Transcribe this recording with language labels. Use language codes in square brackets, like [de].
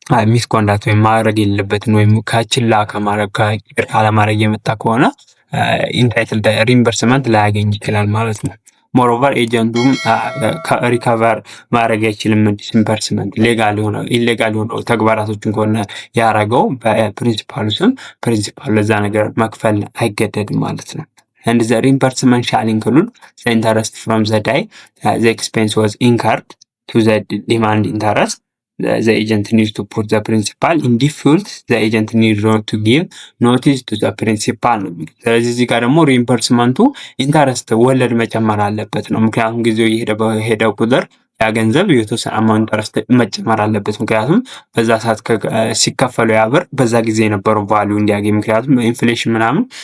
[am] ሚስኮንዳክት ወይም ማድረግ የሌለበትን ወይም ከችላ ከማድረግ ካለማድረግ የመጣ ከሆነ ኢንታይትል ሪምበርስመንት ላያገኝ ይችላል ማለት ነው። ሞሮቨር ኤጀንቱም ሪከቨር ማድረግ አይችልም። ዲስኢምበርስመንት ኢሌጋል የሆነ ተግባራቶችን ከሆነ ያደረገው በፕሪንሲፓሉ ስም ፕሪንሲፓሉ ለዛ ነገር መክፈል አይገደድም ማለት ነው። [en] and the reimbursement shall include the interest from the day the expense was incurred to the demand interest. The agent needs to put the principal in default. The agent needs to give notice to the principal. [am] ስለዚህ እዚህ ጋር ደግሞ ሪኢምበርስመንቱ ኢንተረስት ወለድ መጨመር አለበት ነው። ምክንያቱም ጊዜው የሄደ ቁጥር ያ ገንዘብ የተወሰነ አማውንት ኢንተረስት መጨመር አለበት። ምክንያቱም በዛ ሰዓት ሲከፈለው ያ ብር በዛ ጊዜ የነበረው ቫሊዩ እንዲያገኝ፣ ምክንያቱም ኢንፍሌሽን ምናምን